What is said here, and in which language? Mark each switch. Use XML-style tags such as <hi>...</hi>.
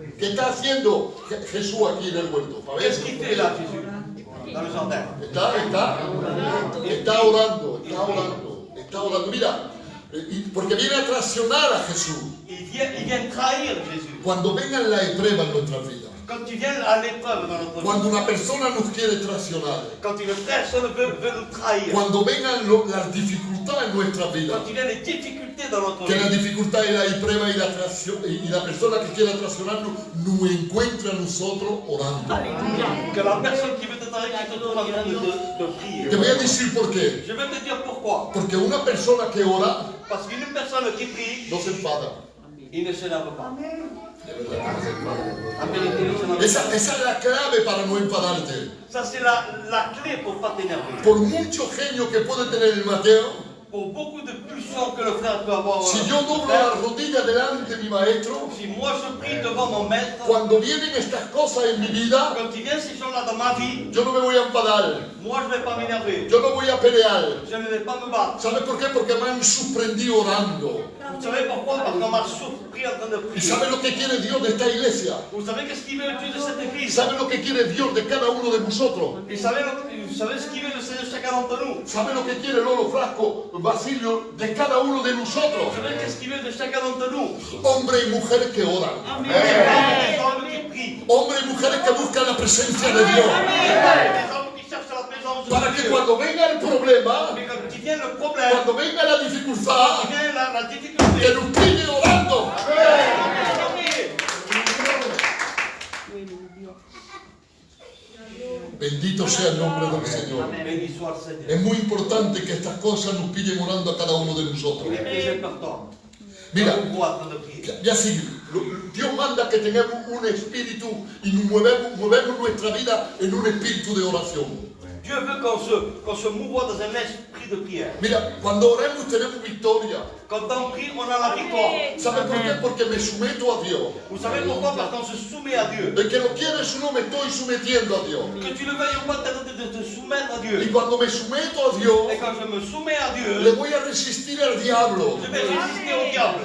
<es>¿Qué está haciendo Jesús aquí en el huerto? A ver,</es> <fr>Qu'est-ce qu'il fait là, Jésus, dans le jardin?</fr> <es>Está orando. Mira, porque viene a traicionar a Jesús.</es> <fr>Il vient trahir Jésus.</fr> <es>Cuando vengan las pruebas en nuestras vidas,</es> <fr>Quand il vient à l'épreuve dans notre vie,</fr> <es>cuando una persona nos quiere traicionar,</es> <fr>quand une personne veut nous trahir,</fr> <es>cuando vengan las dificultades en nuestras vidas,</es> <fr>quand il y a des difficultés dans notre</fr> <es>que la</es> <fr>vie,</fr> <es>dificultad y la prueba y la persona que quiera traicionarnos nos encuentra a nosotros orando.</es> <fr>que la personne qui veut te trahir, qui te trouve en train de prier.</fr> <es>Te voy a decir por qué.</es> <fr>Je vais te dire pourquoi.</fr> <es>Porque una persona que ora</es> <fr>Parce qu'une personne qui prie,</fr> <es>no se enfada.</es> <fr>il ne s'énerve pas.</fr> <es>De verdad que no se enfada.</es> <fr>En vérité, il ne s'énerve</fr> <es>Esa</es> <fr>pas.</fr> <es>es la clave para no enfadarte.</es> <fr>Ça, c'est la clé pour ne pas t'énerver.</fr> <es>Por mucho genio que puede tener el Mateo,</es> <fr>Pour beaucoup de puissance que le frère peut avoir.</fr> <es>si yo doblo la rodilla delante de mi maestro,</es> <fr>Si moi je prie devant mon maître,</fr> <es>cuando vienen estas cosas en mi vida,</es> <fr>quand il vient ces gens-là dans ma vie,</fr> <es>yo no me voy a enfadar.</es> <fr>Moi, je ne vais pas m'énerver.</fr> <es>Yo no voy a pelear.</es> <fr>Je ne vais pas me battre.</fr> <es>¿Sabe por qué? Porque me han sorprendido orando.</es> <fr>Vous savez pourquoi? Parce qu'on m'a surpris en train de</fr> <es>¿Y</es> <fr>prier.</fr> <es>sabe lo que quiere Dios de esta iglesia?</es> <fr>Vous savez qu'est-ce qu'il veut Dieu de cette église?</fr> <es>¿Sabe lo que quiere Dios de cada uno de vosotros?</es> <fr>Et vous savez ce qu'il veut le Seigneur de chacun d'entre nous?</fr> <es>¿Sabe lo que quiere Lolo Frasco, Basilio, de cada uno de nosotros?</es> <fr>Vous savez qu'est-ce qu'il veut de chacun d'entre nous?</fr> <es>Hombres y mujeres que oran.</es> <fr>Des hommes qui prient.</fr> <es>Hombres y mujeres que buscan la presencia de Dios.</es> <fr>Des hommes qui cherchent la présence de</fr> <es>Para que</es> <fr>Dieu.</fr> <es>cuando venga el problema,</es> <fr>Mais quand il vient le problème,</fr> <es>cuando venga la dificultad,</es> <fr>il vient la difficulté.</fr> <es>que nos pille orando. Bendito sea el nombre del Señor.</es> <fr>Béni soit le Seigneur.</fr> <es>Es muy importante que estas cosas nos pillen orando a cada uno de nosotros.</es> <fr>Il est très important.</fr> <es>Mira,</es> <fr>On voit en train de prier.</fr> <es>ya sí, Dios manda que tengamos un espíritu y movemos nuestra vida en un espíritu de oración.</es> <fr>Dieu veut qu'on se mouvoie dans un esprit de prière.</fr> <es>Mira, cuando oremos tenemos victoria.</es> <fr>Quand on prie, on a la victoire.</fr> <es>¿Sabe por qué? Porque me someto a Dios.</es> <fr>Vous savez pourquoi? Parce qu'on se soumet à Dieu.</fr> <es>El que lo quiere es uno, me estoy sometiendo a Dios.</es> <fr>Que tu le veuilles ou pas, tu es en train de te soumettre à</fr> <es>Y</es> <fr>Dieu.</fr> <es>cuando me someto a Dios,</es> <fr>Et quand je me soumets à le Dieu,</fr> <es>voy a resistir al diablo.</es> <fr>je vais résister au diable.</fr>